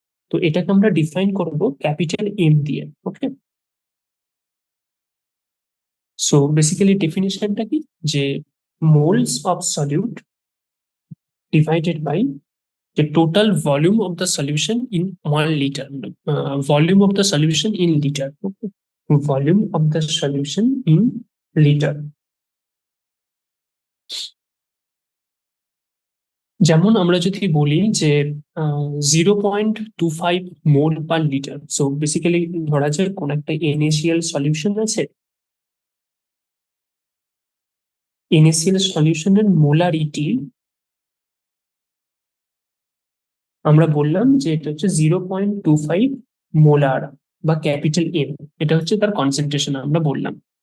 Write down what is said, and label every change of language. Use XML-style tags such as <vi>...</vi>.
<bn>তো এটাকে আমরা ডিফাইন করব ক্যাপিটাল এম দিয়ে। ওকে, সো বেসিক্যালি ডেফিনিশনটা কি, যে</bn> <en>Moles of solute divided by the total volume of the solution in 1 liter. Volume of the solution in liter. Okay. Volume of the solution in liter.</en> <bn>যেমন আমরা যদি বলি যে 0.25 মোল per litre, so basically ধরা যায় কোন একটা ইনিশিয়াল সলিউশন আছে, ইনিশিয়াল সলিউশনের মোলারিটি আমরা বললাম যে এটা হচ্ছে 0.25 মোলার বা ক্যাপিটাল এম, এটা হচ্ছে তার কনসেন্ট্রেশন আমরা বললাম।</bn>